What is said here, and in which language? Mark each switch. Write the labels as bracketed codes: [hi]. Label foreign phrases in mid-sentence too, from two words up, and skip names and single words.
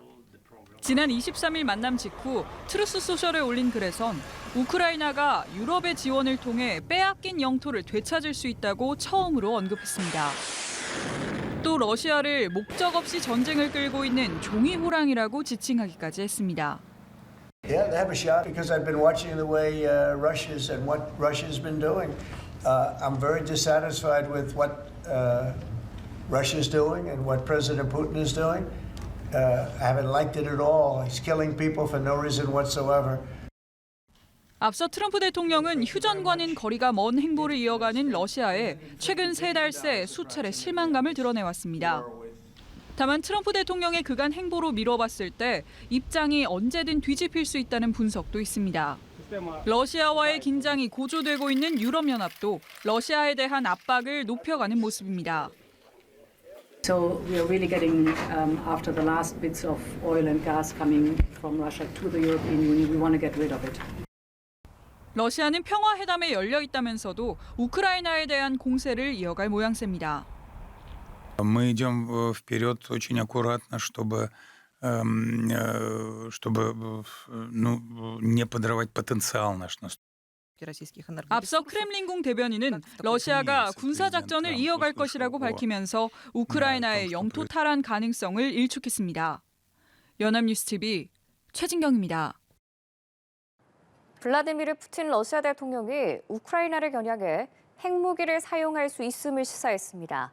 [ko] 지난 23일 만남 직후 트루스 소셜에 올린 글에선 우크라이나가 유럽의 지원을 통해 빼앗긴 영토를 되찾을 수 있다고 처음으로 언급했습니다. 또 러시아를 목적 없이 전쟁을 끌고 있는 종이 호랑이라고 지칭하기까지 했습니다. [en] Yeah, they have a shot because I've been watching the way Russia's and what Russia's been doing. I'm very dissatisfied with what Russia's doing and what President Putin is doing. I haven't liked it at all. He's killing people for no reason whatsoever. [ko] 앞서 트럼프 대통령은 휴전과는 거리가 먼 행보를 이어가는 러시아에 최근 3달 새 수차례 실망감을 드러내왔습니다. 다만 트럼프 대통령의 그간 행보로 미뤄봤을 때 입장이 언제든 뒤집힐 수 있다는 분석도 있습니다. 러시아와의 긴장이 고조되고 있는 유럽연합도 러시아에 대한 압박을 높여가는 모습입니다. [en] So we are really getting, after the last bits of oil and gas coming from Russia to the European Union, we want to get rid of it. [ko] 러시아는 평화회담에 열려 있다면서도 우크라이나에 대한 공세를 이어갈 모양새입니다. [ru] Мы идем вперед очень аккуратно, чтобы не подрывать потенциал наш. [ko] 앞서 크렘린궁 대변인은 러시아가 군사작전을 이어갈 것이라고 밝히면서 우크라이나의 영토 탈환 가능성을 일축했습니다. 연합뉴스 TV 최진경입니다. 블라디미르 푸틴 러시아 대통령이 우크라이나를 겨냥해 핵무기를 사용할 수 있음을 시사했습니다.